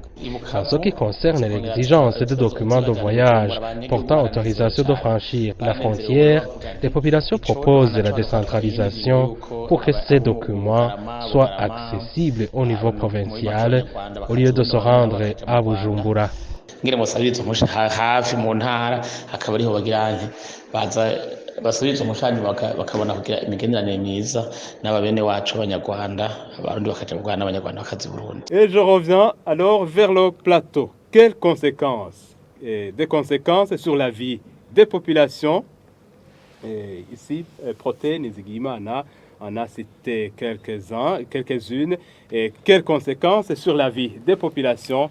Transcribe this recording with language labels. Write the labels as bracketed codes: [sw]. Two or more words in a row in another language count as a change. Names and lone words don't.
[fr] En ce qui concerne l'exigence des documents de voyage portant autorisation de franchir la frontière, les populations proposent la décentralisation pour que ces documents soient accessibles au niveau provincial au lieu de se rendre à Bujumbura. [rn] Basubiza umushani bakabona kugira imigenderanire myiza n'ababene wacu abanyarwanda abarundi bakaja mu Rwanda abanyarwanda bakaza Burundi. [fr] Et je reviens alors vers le plateau. Quelles conséquences? Des conséquences sur la vie des populations. Ici, Proté Nizigimana en a cité quelques-unes. Et quelles conséquences sur la vie des populations?